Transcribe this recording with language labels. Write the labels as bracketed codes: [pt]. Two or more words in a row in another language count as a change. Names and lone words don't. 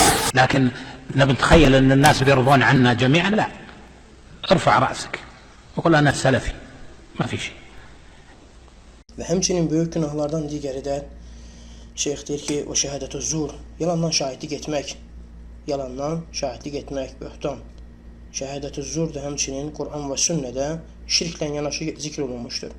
[ar] لكن نتخيل أن الناس بيرضون عنا جميعا، لا، ارفع رأسك وقل أنا سلفي، ما في شيء. [az] Və həmçinin böyük günahlardan digəri də şeyx deyir ki, o [ar] شهادة زور, [az] yalandan şahidlik etmək, böhtan. [ar] شهادة زور [az] da həmçinin Quran və sünnədə şirklə yanaşı zikr olunmuşdur.